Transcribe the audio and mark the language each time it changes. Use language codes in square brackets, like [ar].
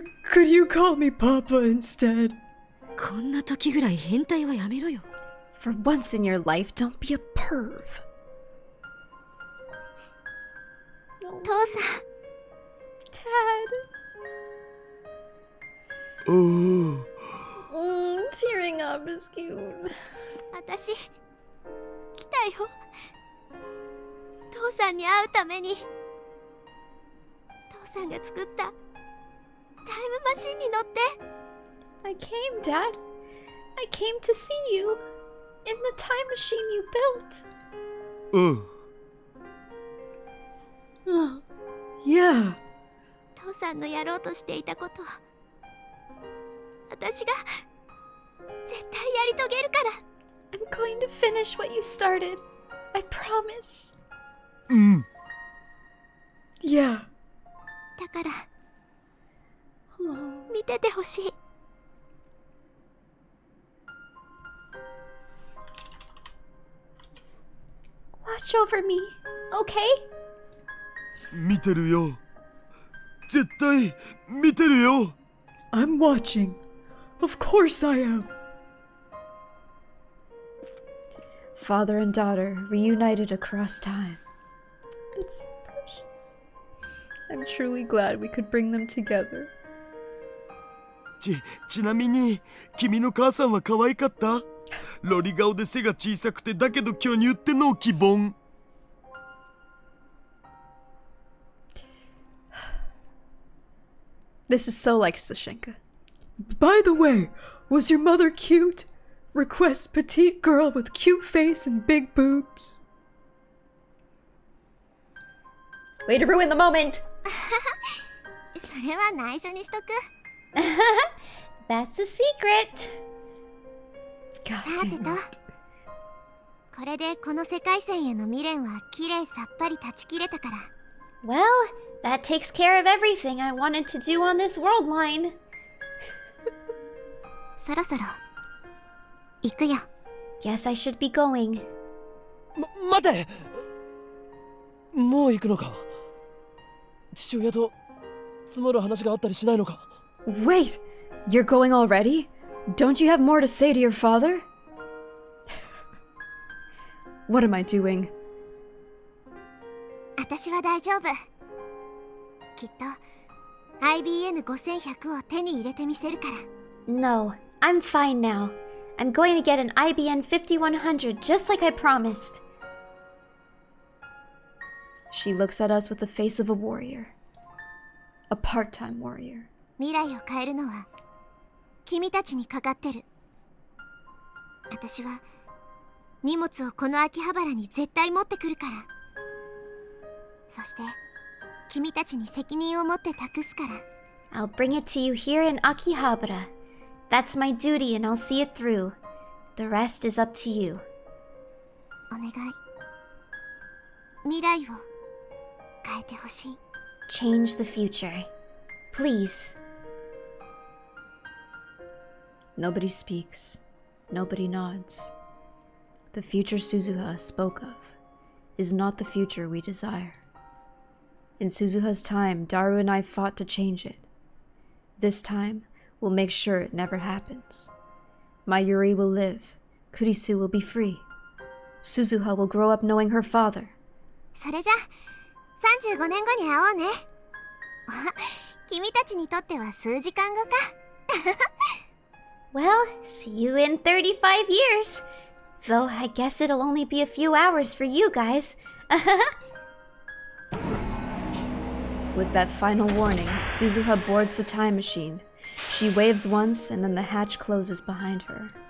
[en] Could you call me Papa instead? [ja] こんな時ぐらい変態はやめろよ。 [en] For once in your life, don't be a perv. [ja] 父さん。 [en] Dad. [ja] おお。 [en] Tearing up is cute. [ja] 私、来たよ。父さんに会うために。父さんが作ったタイムマシンに乗って。 [en] I came, Dad. I came to see you in the time machine you built. [ja] うん。 [en] Oh, Yeah. [ja] 父さんのやろうとしていたこと、私が絶対やり遂げるから。 [en] I'm going to finish what you started. I promise. [ja] うん。 [en] Yeah. [ja] だから見ててほしい。 [en] Watch over me, okay? [ja] 見てるよ。絶対見てるよ。 [en] I'm watching. Of course I am. Father and daughter reunited across time. It's so precious. I'm truly glad we could bring them together. [ja] ちなみに君の母さんは可愛かった？ロリ顔で背が小さくてだけど巨乳ってのを希望。 [en] This is so like Sashenka. By the way, was your mother cute? Request petite girl with cute face and big boobs. Way to ruin the moment! [ja] それは内緒にしとく [en] That's a secret! [ja] さ [en] God [ja] て [en] damn [ja] と [en] it. [ja] これでこの世界線への未練はきれいさっぱり断ち切れたから [en] Well, that takes care of everything I wanted to do on this world line. [ja] そろそろ行くよ [en] Guess I should be going. [ja] 待て。もう行くのか。父親と積もる話があったりしないのか。 [en] Wait, you're going already? Don't you have more to say to your father? What am I doing? [ja] 私は大丈夫。きっと IBN5100 を手に入れてみせるから。 [en] No, I'm fine now. I'm going to get an IBN 5100 just like I promised. She looks at us with the face of a warrior. A part-time warrior. [ja] 未来を変えるのは君たちにかかってる。私は荷物をこの秋葉原に絶対持ってくるから。そして君たちに責任を持って託すから。 [en] I'll bring it to you here in Akihabara. That's my duty and I'll see it through. The rest is up to you. [ja] お願い。未来を変えてほしい。 [en] Change the future. Please. Nobody speaks. Nobody nods. The future Suzuha spoke of is not the future we desire. In Suzuha's time, Daru and I fought to change it. This time, we'll make sure it never happens. Mayuri will live. Kurisu will be free. Suzuha will grow up knowing her father. [ja] それじゃ35年後に会おうね。君たちにとっては数時間後か。 [en] Well, see you in 35 years. Though I guess it'll only be a few hours for you guys. With that final warning, Suzuha boards the time machine. She waves once and then the hatch closes behind her.